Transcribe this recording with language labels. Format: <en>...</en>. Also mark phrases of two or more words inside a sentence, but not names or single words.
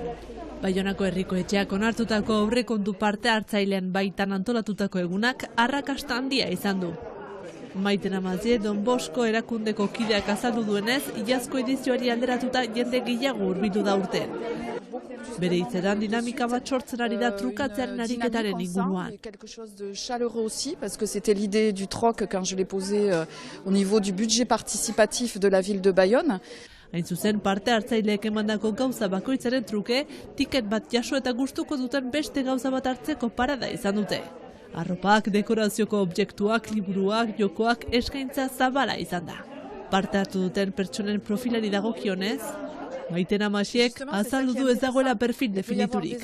<eu>Baionako herriko etxeak onartutako aurrekontu parte hartzailean baitan antolatutako egunak arrakasta handia izan du. Maiten Amazie Don Bosco erakundeko kideak azaldu duenez, iazko edizioari alderatuta jende gehiago hurbildu da urten. Bere hitzetan dinamika bat sortzen ari da trukatzearen ariketaren inguruan.</eu> <fr>Quelque chose de chaleureux aussi, parce que c'était l'idée du troc quand je l'ai posé au niveau du budget participatif de la ville de Bayonne.</fr> <eu>Hain zuzen, parte hartzaileek emandako gauza bakoitzaren truke, tiket bat jaso eta gustuko duten beste gauza bat hartzeko parada izan dute. Arropak, dekorazioko objektuak, liburuak, jokoak eskaintza zabala izan da. Parte hartu duten pertsonen profilari dagokionez, Maiten Amaziek azaldu du ez dagoela perfil definiturik.</eu>